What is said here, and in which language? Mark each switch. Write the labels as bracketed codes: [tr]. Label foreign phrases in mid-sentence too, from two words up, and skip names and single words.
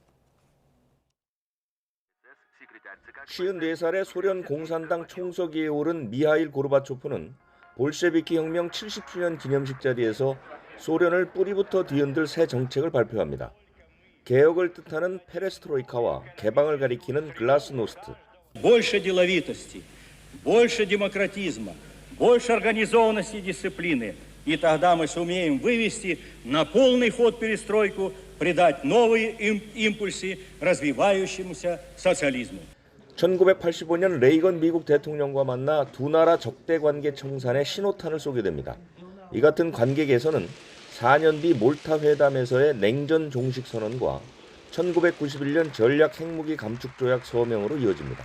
[ko] 54살의 소련 공산당 총서기에 오른 미하일 고르바초프는 볼셰비키 혁명 70주년 기념식 자리에서 소련을 뿌리부터 뒤흔들 새 정책을 발표합니다. 개혁을 뜻하는 페레스트로이카와 개방을 가리키는 글라스노스트. [ru] Больше деловитости, больше демократизма, больше организованности и дисциплины. И тогда мы сумеем вывести на полный ход перестройку, придать новые импульсы развивающемуся социализму. [ko] 1985년 레이건 미국 대통령과 만나 두 나라 적대 관계 청산에 신호탄을 쏘게 됩니다. 이 같은 관계 개선은 4년 뒤 몰타 회담에서의 냉전 종식 선언과 1991년 전략 핵무기 감축 조약 서명으로 이어집니다.